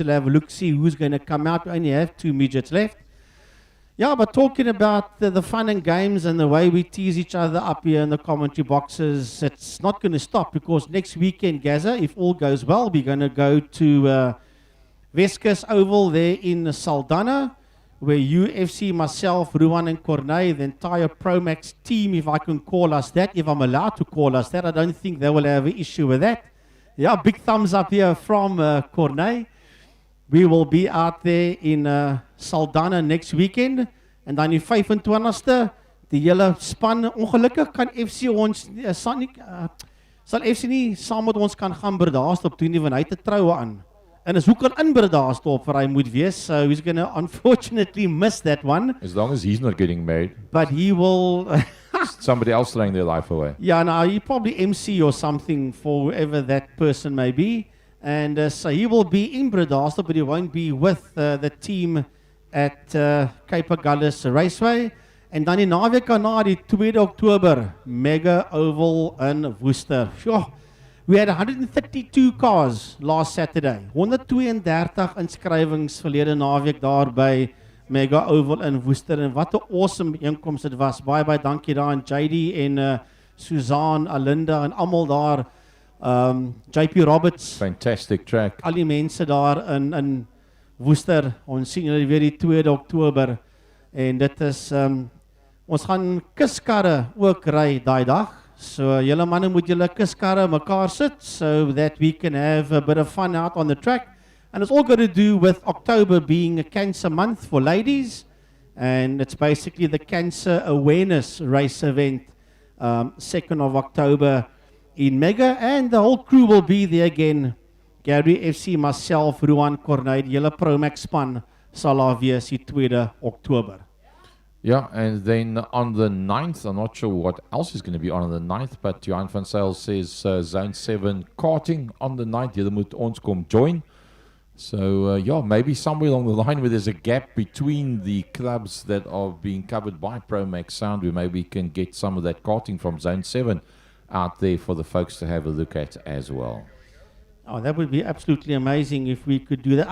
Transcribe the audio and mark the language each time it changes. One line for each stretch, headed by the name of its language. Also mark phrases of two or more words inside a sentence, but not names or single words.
English: We'll have a look, see who's going to come out. We only have 2 midgets left. Yeah, but talking about the fun and games and the way we tease each other up here in the commentary boxes, it's not going to stop, because next weekend, Gaza, if all goes well, we're going to go to Weskus Oval there in Saldanha, where UFC, myself, Ruan and Cornay, the entire Promax team, if I can call us that, if I'm allowed to call us that, I don't think they will have an issue with that. Yeah, big thumbs up here from Cornay. We will be out there in Saldanha next weekend,
Afrikaans: en dan die 25ste, die hele span, ongelukkig kan FC ons, sal FC nie saam met ons kan gaan Bredasdorp doen nie, want hy het 'n troue aan. En is hoek in Bredasdorp vir hy moet wees,
English: so he's going to unfortunately miss that one, As long as he's not getting married, but he will, somebody else throwing their life away. yeah, no, he probably MC or something for whoever that person may be. And so he will be in Bredasdorp, but he won't be with the team at Cape Agulhas Raceway.
Afrikaans: En dan die naweek daarna, die 2 Oktober,
English: Mega Oval in Worcester. Sure. We had 132 cars last Saturday.
Afrikaans: 132 inskrywings verlede naweek daar by Mega Oval in Worcester en wat 'n awesome inkoms dit was. Baie dankie daar aan JD en Suzanne, Alinda en almal daar. JP Roberts,
English: Fantastic track.
Afrikaans: al die mense daar in Worcester. Ons sien julle weer die 2de Oktober en dit is ons gaan kuskarre ook ry daai dag. So julle manne moet julle kuskarre mekaar sit
English: so that we can have a bit of fun out on the track. And it's all got to do with October being a cancer month for ladies, and it's basically the cancer awareness race event, 2nd of October in Mega, and the whole crew will be there again. Gary FC,
Afrikaans: myself, Ruan Corneid, julle Promax span sal daar wees die 2de Oktober.
English: Yeah, and then on the 9th, I'm not sure what else is going to be on the 9th, but Johan van Zyl says Zone 7 karting on the 9th.
Afrikaans: Julle moet ons kom join.
English: So, yeah, maybe somewhere along the line where there's a gap between the clubs that are being covered by Promax Sound, we maybe can get some of that karting from Zone 7 out there for the folks to have a look at as well. Oh, that would be absolutely amazing if we could do that.